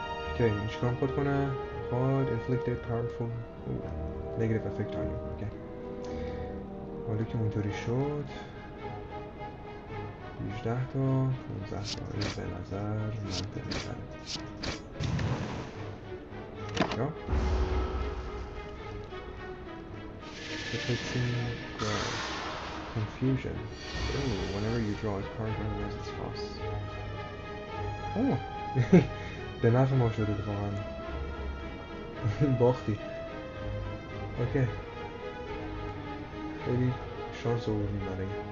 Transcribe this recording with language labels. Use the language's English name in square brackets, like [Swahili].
[Persian] اوکی این چیکار میخواد کنه؟ [English] God inflicted powerful negative effect on you. [Persian] اوکی حالا که اونطوری شد 18 تا 15 تا این به نظر منطقی تره. [English] یا Afflicting confusion. Oh, whenever you draw a card, minimize its cost. [Persian] Oh, به نفع ما شده اتفاقا. باختی. اوکی. خیلی شانس آوردیم برای